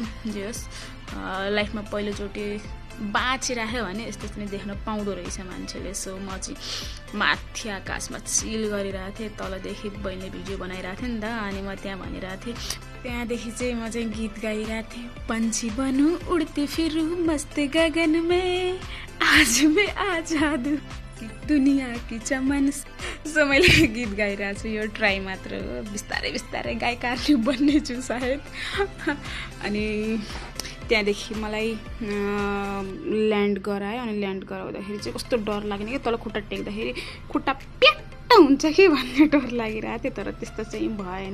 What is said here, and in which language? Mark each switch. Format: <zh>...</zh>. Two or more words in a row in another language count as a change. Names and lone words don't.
<ne>जे होस्, लाइफमा पहिलोचोटि बाँचिराख्यो भने यस्तो चाहिँ देख्न पाउँदो रहेछ मान्छेले। सो म चाहिँ माथि आकाशमा चिल गरिरहेको थिएँ। तलदेखि बहिनीले भिडियो बनाइरहेको थियो नि त। अनि म त्यहाँ भनिरहेको थिएँ। त्यहाँदेखि चाहिँ म चाहिँ गीत गाइरहेको थिएँ।</ne> <hi>पंछी बनूं उड़ते फिरूं मस्त गगन में, आज मैं आजाद दुनिया की चमन।</hi> <ne>सो मैले गीत गाइरहेको छु। यो ट्राई मात्र हो, बिस्तारै गायिका बन्ने छु सायद। अनि त्यहाँदेखि मलाई ल्यान्ड गरायो। अनि ल्यान्ड गराउँदाखेरि चाहिँ कस्तो डर लाग्ने कि तल खुट्टा टेक्दाखेरि खुट्टा प्याट्ट हुन्छ कि भन्ने डर लागिरहेको थियो, तर त्यस्तो चाहिँ भएन।</ne>